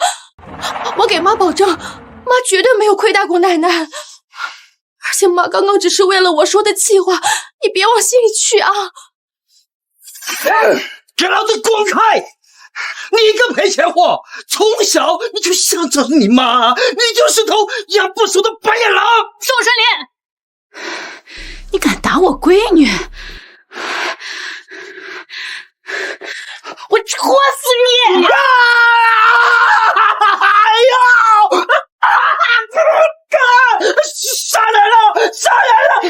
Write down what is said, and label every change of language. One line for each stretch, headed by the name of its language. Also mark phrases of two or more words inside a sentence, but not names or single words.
Chinese: 我給媽保證，媽絕對沒有虧待過奶奶，而且媽剛剛只是為了我說的氣話，你別往心裡去啊！給老子滾開！你個賠錢貨，從小你就想着你媽，你就是頭養不熟的白眼狼！宋春林，你敢打我閨女，我戳死你！哎呦！殺人了！殺人了！